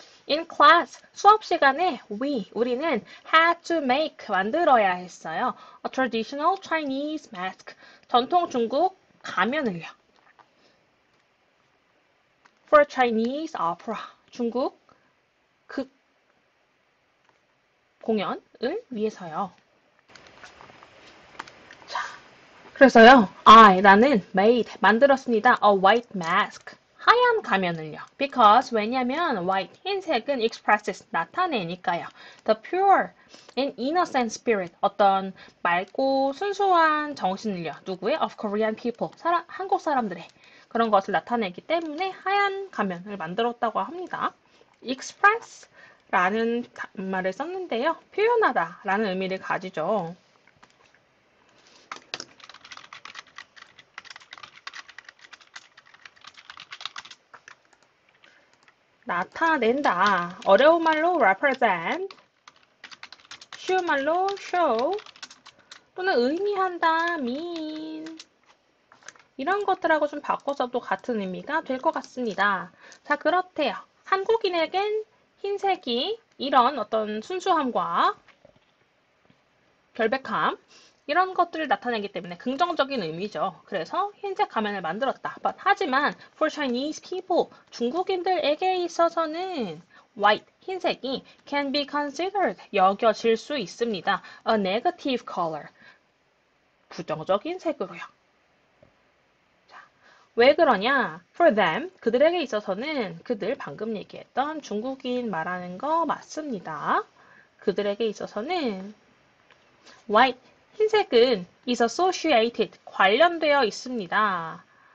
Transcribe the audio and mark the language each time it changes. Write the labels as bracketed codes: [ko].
[en] In class, [ko] 수업 시간에 우리는 [en] had to make, [ko] 만들어야 했어요. [en] A traditional Chinese mask, [ko] 전통 중국 가면을요. [en] For Chinese opera, [ko] 중국 극 공연을 위해서요. 자, 그래서요, 나는 made, 만들었습니다. [en] A white mask. [ko] 하얀 가면을요. Because, 왜냐면, white, 흰색은 expresses, 나타내니까요. [en] The pure and innocent spirit, [ko] 어떤 맑고 순수한 정신을요. 누구의? [en] Of Korean people, [ko] 한국 사람들의 그런 것을 나타내기 때문에 하얀 가면을 만들었다고 합니다. express 라는 말을 썼는데요. 표현하다 라는 의미를 가지죠. 나타낸다. 어려운 말로 represent, 쉬운 말로 show, 또는 의미한다, mean. 이런 것들하고 좀 바꿔서도 같은 의미가 될 것 같습니다. 자, 그렇대요. 한국인에겐 흰색이 이런 어떤 순수함과 결백함, 이런 것들을 나타내기 때문에 긍정적인 의미죠. 그래서 흰색 가면을 만들었다. 하지만 [en] for Chinese people, [ko] 중국인들에게 있어서는 white, 흰색이 [en] can be considered, [ko] 여겨질 수 있습니다. [en] A negative color, [ko] 부정적인 색으로요. 자, 왜 그러냐? [en] For them, [ko] 그들에게 있어서는 그들 방금 얘기했던 중국인 말하는 거 맞습니다. 그들에게 있어서는 white, 흰색은 [en] is associated, [ko] 관련되어 있습니다.